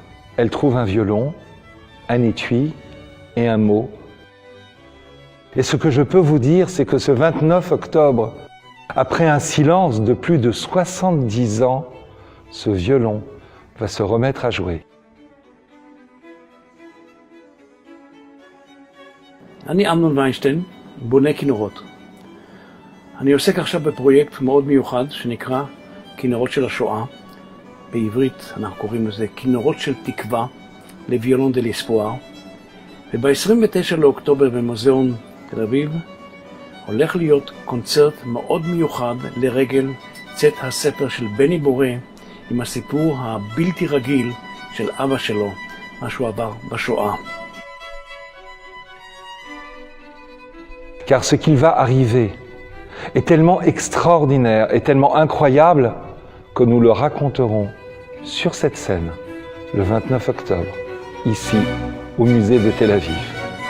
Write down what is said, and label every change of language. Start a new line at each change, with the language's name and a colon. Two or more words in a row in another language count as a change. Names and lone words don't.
French: Elle trouve un violon, un étui et un mot. Et ce que je peux vous dire, c'est que ce 29 octobre, après un silence de plus de 70 ans, ce violon va se remettre à jouer.
Hebrew: אני אמנון ויינשטיין, בונה כינורות. אני עוסק עכשיו בפרויקט מאוד מיוחד שנקרא כינורות של השואה. בעברית אנחנו קוראים לזה כינורות של תקווה
French: les violons de l'espoir.
Hebrew: וב-29 לאוקטובר במוזיאון תל אביב הולך להיות קונצרט מאוד מיוחד לרגל צאת הספר של בני בורא עם הסיפור הבלתי רגיל של אבא שלו, מה שהוא עבר בשואה.
French: Car ce qu'il va arriver est tellement extraordinaire et tellement incroyable que nous le raconterons sur cette scène le 29 octobre, ici au musée de Tel Aviv.